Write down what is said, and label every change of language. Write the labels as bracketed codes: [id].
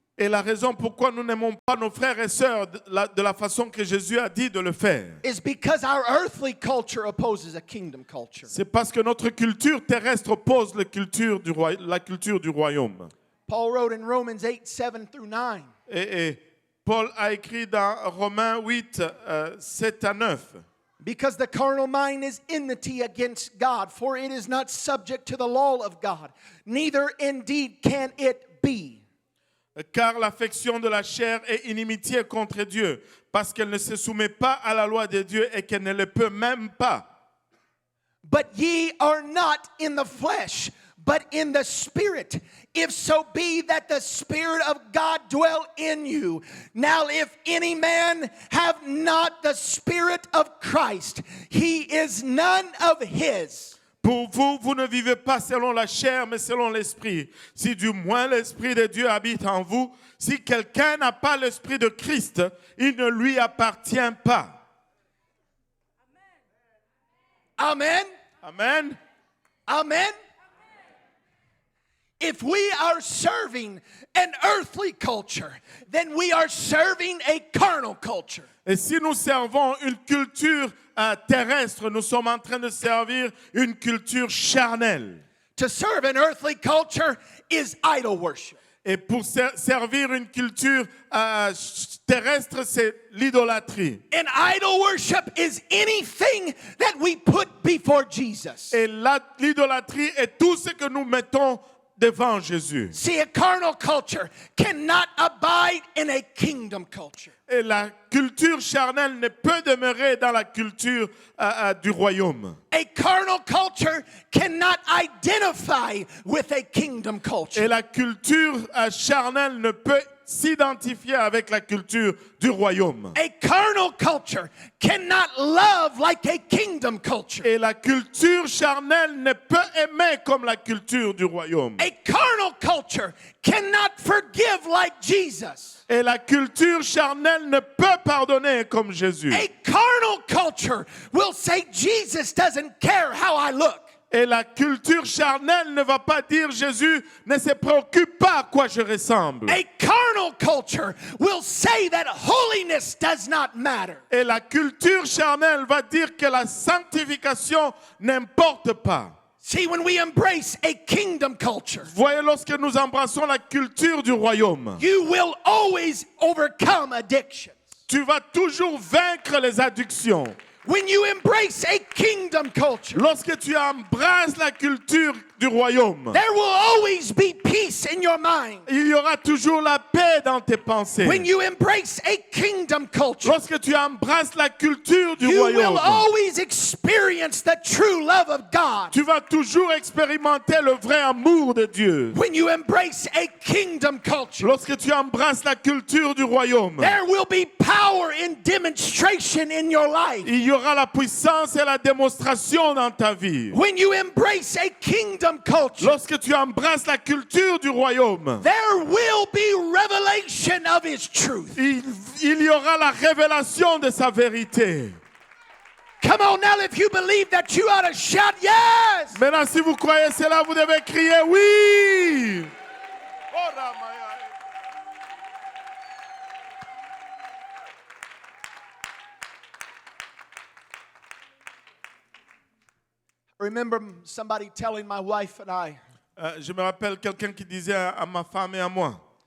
[fr] Et la raison pourquoi nous n'aimons pas nos frères et sœurs de la façon que Jésus a dit de le faire. [en] Is because our earthly culture opposes a kingdom culture. [fr] C'est parce que notre culture terrestre oppose la culture du royaume. [en] Paul wrote in Romans 8, 7 through 9. [fr] Et Paul a écrit dans Romains 8, 7 à 9. [en] Because the carnal mind is enmity against God, for it is not subject to the law of God, neither indeed can it be. [fr] Car l'affection de la chair est inimitié contre Dieu, parce qu'elle ne se soumet pas à la loi de Dieu et qu'elle ne le peut même pas. [en] But ye are not in the flesh, but in the Spirit, if so be that the Spirit of God dwell in you. Now if any man have not the Spirit of Christ, he is none of his. [fr] Pour vous, vous ne vivez pas selon la chair, mais selon l'esprit. Si du moins l'esprit de Dieu habite en vous, si quelqu'un n'a pas l'esprit de Christ, il ne lui appartient pas. [en] Amen. Amen. Amen. If we are serving an earthly culture, then we are serving a carnal culture. [fr] Et si nous servons une culture terrestre, nous sommes en train de servir une culture charnelle. [en] To serve an earthly culture is idol worship. [fr] Et pour servir une culture terrestre, c'est l'idolâtrie. [en] And idol worship is anything that we put before Jesus. [fr] Et l'idolâtrie est tout ce que nous mettons devant Jésus. [en] See, a carnal culture cannot abide in a kingdom culture. [fr] Et la culture charnelle ne peut demeurer dans la culture du royaume. [en] A carnal culture cannot identify with a kingdom culture. [fr] Et la culture charnelle ne peut s'identifier avec la culture du royaume. [en] A carnal culture cannot love like a kingdom culture. [fr] Et la culture charnelle ne peut aimer comme la culture du royaume. [en] A carnal culture cannot forgive like Jesus. [fr] Et la culture charnelle ne peut pardonner comme Jésus. [en] A carnal culture will say Jesus doesn't care how I look. [fr] Et la culture charnelle ne va pas dire Jésus ne se préoccupe pas à quoi je ressemble. [en] A carnal culture will say that holiness does not matter. [fr] Et la culture charnelle va dire que la sanctification n'importe pas. [en] See, when we embrace a kingdom culture, [fr] Voyez, lorsque nous embrassons la culture du royaume, [en] you will always overcome addictions. [fr] tu vas toujours vaincre les addictions. [en] When you embrace a kingdom culture, [fr] Lorsque tu embrasses la culture du royaume, [en] there will always be peace in your mind. [fr] il y aura toujours la paix dans tes pensées. [en] When you embrace a kingdom culture, [fr] Lorsque tu embrasses la culture du [en] you will [fr] royaume, [en] always experience the true love of God. [fr] tu vas toujours expérimenter le vrai amour de Dieu. [en] When you embrace a kingdom culture, [fr] Lorsque tu embrasses la culture du royaume, [en] there will be power in demonstration in your life. [fr] il y aura la puissance et la démonstration dans ta vie. [en] When you embrace a kingdom kingdom culture, [fr] lorsque tu embrasses la culture du royaume, [en] there will be revelation of his truth. [fr] il y aura la révélation de sa vérité. [en] Come on now, if you believe that, you ought to shout yes. [fr] Maintenant, si vous croyez cela, vous devez crier oui. [en] Oh, Ramaya. I remember somebody telling my wife and I, [fr] Je me rappelle quelqu'un qui disait à ma femme et à moi,